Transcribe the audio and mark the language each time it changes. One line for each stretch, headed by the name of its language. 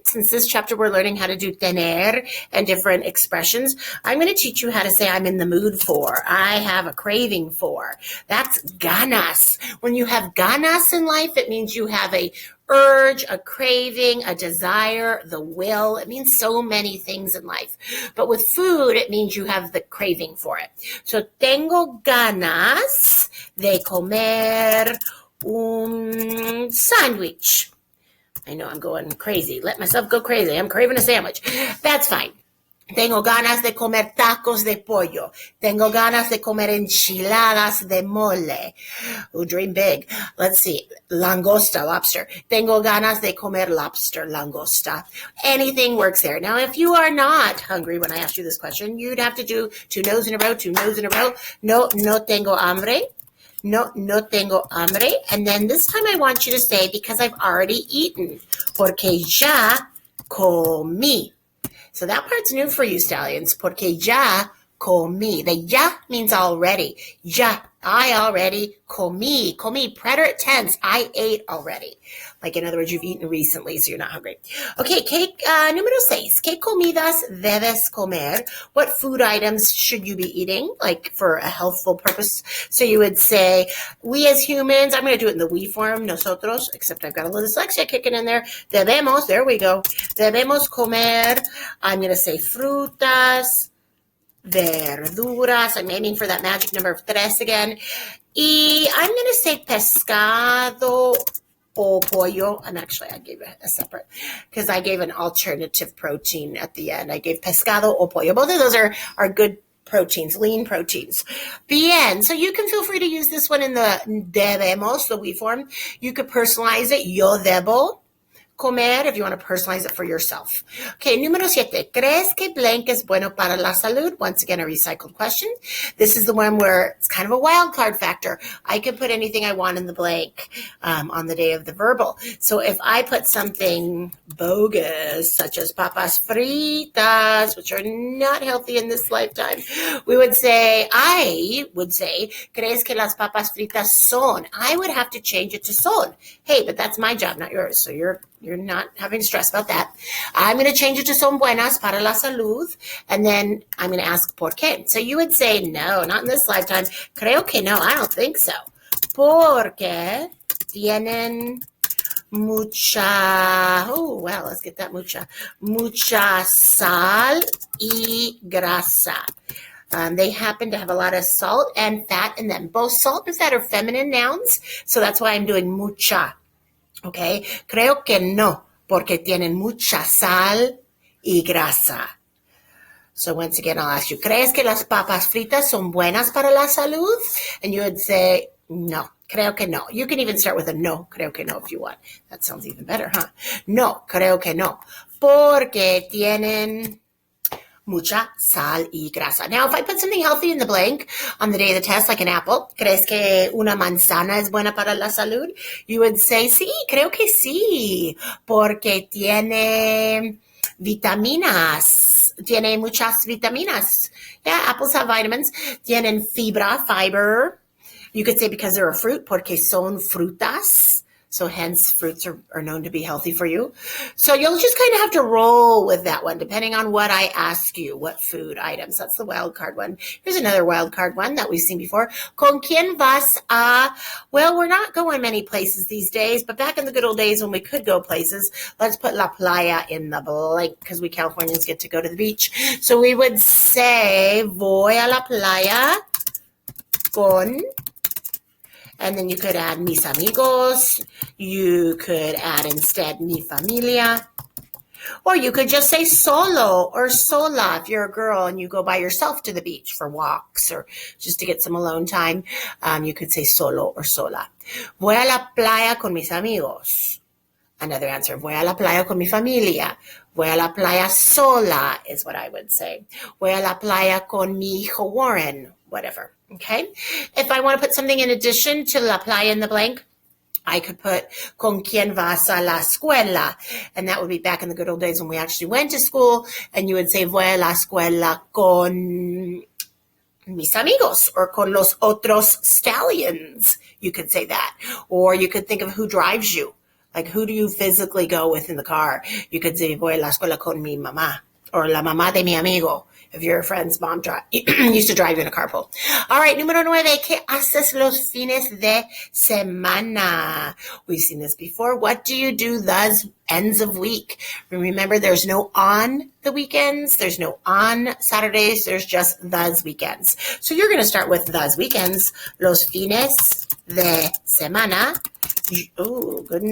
English: Since this chapter we're learning how to do tener and different expressions, I'm going to teach you how to say I'm in the mood for. I have a craving for. That's ganas. When you have ganas in life, it means you have a urge, a craving, a desire, the will. It means so many things in life. But with food, it means you have the craving for it.
Spanish: So tengo ganas de comer un sandwich.
English: I know I'm going crazy. Let myself go crazy. I'm craving a sandwich. That's fine.
Spanish: Tengo ganas de comer tacos de pollo. Tengo ganas de comer enchiladas de mole.
English: Ooh, dream big. Let's see. Langosta, lobster.
Spanish: Tengo ganas de comer lobster, langosta.
English: Anything works there. Now, if you are not hungry when I ask you this question, you'd have to do 2 no's in a row, 2 no's in a row.
Spanish: No tengo hambre. No tengo hambre.
English: And then this time I want you to say, because I've already eaten.
Spanish: Porque ya comí.
English: So that part's new for you, stallions.
Spanish: Porque ya comí.
English: The ya means already. Ya, I already comí. Comí, preterite tense. I ate already. Like, in other words, you've eaten recently, so you're not hungry.
Spanish: Okay, número 6. ¿Qué comidas debes comer?
English: What food items should you be eating, like, for a healthful purpose? So you would say, we as humans, I'm going to do it in the we form, nosotros, except I've got a little dyslexia kicking in there. Debemos, there we go.
Spanish: Debemos comer.
English: I'm going to say frutas, verduras. I'm aiming for that magic number of 3 again. Y I'm going to say
Spanish: pescado o pollo.
English: I gave a separate, because I gave an alternative protein at the end. I gave
Spanish: pescado o pollo.
English: Both of those are good proteins, lean proteins. Bien. So you can feel free to use this one in the debemos, the we form. You could personalize it.
Spanish: Yo debo comer,
English: if you want to personalize it for yourself.
Spanish: Okay, número 7. ¿Crees que blank es bueno para la salud?
English: Once again, a recycled question. This is the one where it's kind of a wild card factor. I can put anything I want in the blank on the day of the verbal. So if I put something bogus, such as papas fritas, which are not healthy in this lifetime, I would say,
Spanish: ¿crees que las papas fritas son?
English: I would have to change it to son. Hey, but that's my job, not yours. So you're not having stress about that. I'm going to change it to
Spanish: son buenas para la salud,
English: and then I'm going to ask
Spanish: por qué.
English: So you would say, no, not in this lifetime.
Spanish: Creo que no,
English: I don't think so.
Spanish: Porque tienen
English: let's get that
Spanish: mucha sal y grasa.
English: They happen to have a lot of salt and fat in them. Both salt and fat are feminine nouns, so that's why I'm doing mucha.
Spanish: Okay, creo que no, porque tienen mucha sal y grasa.
English: So once again, I'll ask you,
Spanish: ¿crees que las papas fritas son buenas para la salud?
English: And you would say,
Spanish: no, creo que no.
English: You can even start with
Spanish: a no, creo que no,
English: if you want. That sounds even better, huh?
Spanish: No, creo que no, porque tienen mucha sal y grasa.
English: Now, if I put something healthy in the blank on the day of the test, like an apple,
Spanish: ¿crees que una manzana es buena para la salud?
English: You would say,
Spanish: sí, creo que sí, porque tiene vitaminas. Tiene muchas vitaminas.
English: Yeah, apples have vitamins. Tienen fiber. You could say because they're a fruit,
Spanish: porque son frutas.
English: So hence fruits are known to be healthy for you. So you'll just kind of have to roll with that one, depending on what I ask you, what food items. That's the wild card one. Here's another wild card one that we've seen before.
Spanish: Con quién vas a?
English: Well, we're not going many places these days, but back in the good old days when we could go places, let's put la playa in the blank because we Californians get to go to the beach. So we would say,
Spanish: voy a la playa con,
English: and then you could add
Spanish: mis amigos.
English: You could add instead
Spanish: mi familia.
English: Or you could just say solo or sola if you're a girl and you go by yourself to the beach for walks or just to get some alone time. You could say solo or sola.
Spanish: Voy a la playa con mis amigos.
English: Another answer.
Spanish: Voy a la playa con mi familia. Voy a la playa sola is what I would say. Voy a la playa con mi hijo Warren.
English: Whatever. Okay. If I want to put something in addition to la playa in the blank, I could put
Spanish: con quién vas a la escuela,
English: and that would be back in the good old days when we actually went to school, and you would say
Spanish: voy a la escuela con mis amigos
English: or
Spanish: con los otros
English: stallions. You could say that, or you could think of who drives you, like who do you physically go with in the car. You could say
Spanish: voy a la escuela con mi mamá or la mamá de mi amigo.
English: If your friend's mom used to drive you in a carpool. All right,
Spanish: número 9, ¿qué haces los fines de semana?
English: We've seen this before. What do you do those ends of week? Remember, there's no on the weekends. There's no on Saturdays. There's just those weekends. So you're going to start with those weekends.
Spanish: Los fines de semana. Oh, good.